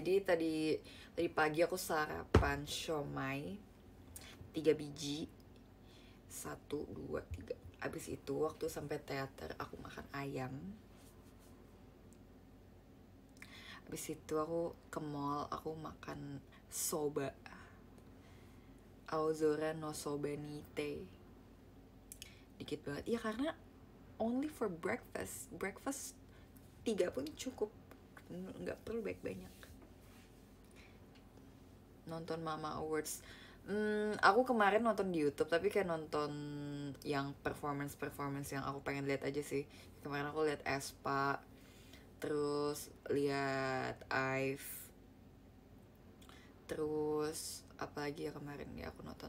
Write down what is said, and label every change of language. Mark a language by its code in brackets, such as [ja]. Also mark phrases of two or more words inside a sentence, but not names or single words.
[id] Jadi tadi pagi aku sarapan siomay 3 biji. 1, 2, 3. Abis itu waktu sampai teater aku makan ayam. Abis itu aku ke mall, aku makan soba. [ja] 青空のそばにて. [id] Dikit banget. Ya karena [en] only for breakfast. [id] Breakfast 3 pun cukup. Nggak perlu banyak-banyak. Nonton Mama Awards. Aku kemarin nonton di YouTube, tapi kayak nonton yang performance yang aku pengen lihat aja sih. Kemarin aku lihat Aespa, terus lihat IVE, terus apa lagi ya kemarin ya aku nonton.